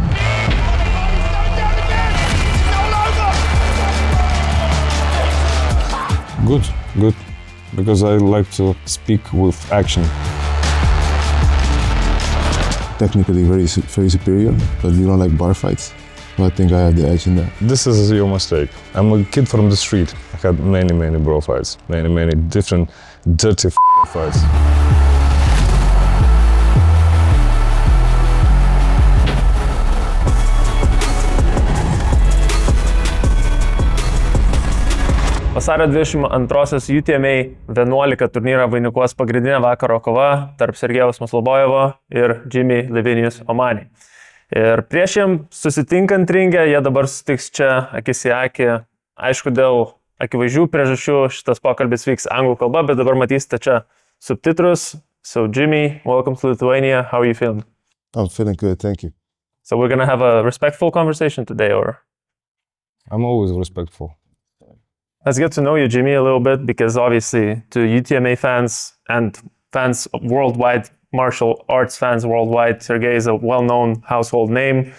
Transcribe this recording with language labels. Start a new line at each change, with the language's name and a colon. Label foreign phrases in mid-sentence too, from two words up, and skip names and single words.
English: Good, because I like to speak with action. Technically very superior, but we don't like bar fights. So I think I have the edge in that. This is your mistake. I'm a kid from the street. I had many bro fights, many different dirty fights.
Lithuanian: Vasario 22-osios UTMA.LT turnyrą vainikuos pagrindinė vakaro kova tarp Sergejaus Maslobojevo ir Livinus Omani. Ir prieš jiem susitinkant ringę, jie dabar susitiks čia akis į akį. Aišku, dėl akivaizdžių priežasčių šitas pokalbis vyks anglų kalba, bet dabar matysite čia subtitrus.
English: So Jimmy, welcome to Lithuania. How are you feeling? I'm feeling good, thank you. So we're gonna have a respectful conversation today, or? I'm always respectful. Let's get to know you, Jimmy, a little bit, because obviously to UTMA fans and fans worldwide, martial arts fans worldwide, Sergej is a well-known household name.